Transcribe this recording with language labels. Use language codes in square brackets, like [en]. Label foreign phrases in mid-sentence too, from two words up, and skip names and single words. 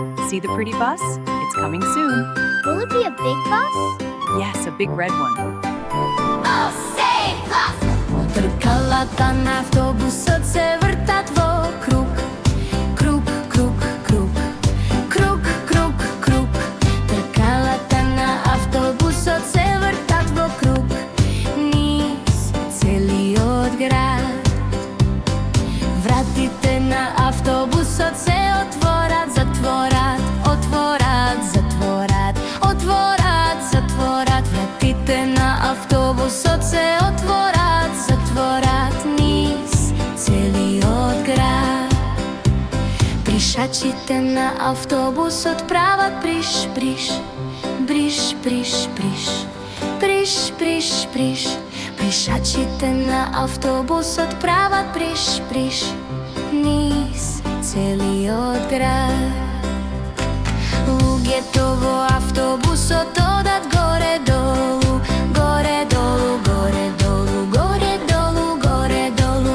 [en] See the pretty bus? It's coming soon. Will it be a big bus? Yes, a big red one. Oh, say bus! [mk] Тркалата на автобусот се вртат во круг. Круг, круг, круг. Круг, круг, круг. Тркалата на автобусот се вртат во круг. Низ целиот град. Вратите на автобусот се отворат, затворат, отворат, затворат, отворат, затворат. Вратите на автобусот се отворат, затворат низ целиот град. Пришачите на автобусот прават бриш, бриш, бриш, бриш, бриш, бриш, бриш, бриш. Пришачите на автобусот прават бриш, бриш, низ целиот град. Луѓето во автобусот одат горе-долу, горе-долу, горе-долу, горе-долу, горе-долу.